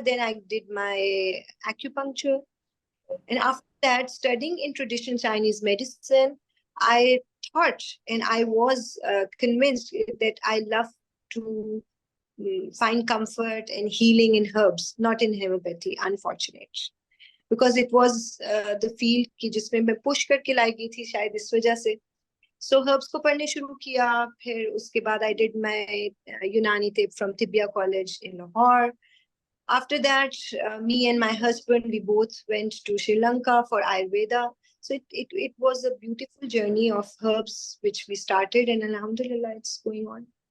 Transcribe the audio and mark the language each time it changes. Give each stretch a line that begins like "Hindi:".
English: Then I did my acupuncture. And after that, studying in traditional Chinese medicine, I thought and I was convinced that I love to find comfort and healing in herbs, not in homeopathy, unfortunate. Because it was the field
Hindi: कि जिसमें मैं push करके लाई गई थी शायद इस वजह से. So herbs को पढ़ने शुरू किया. फिर उसके बाद
English: I did my Unani Tip from Tibia College in Lahore. After that, me and my husband, we both went to Sri Lanka for Ayurveda. So it was a beautiful journey of herbs which we started, and alhamdulillah, it's going on.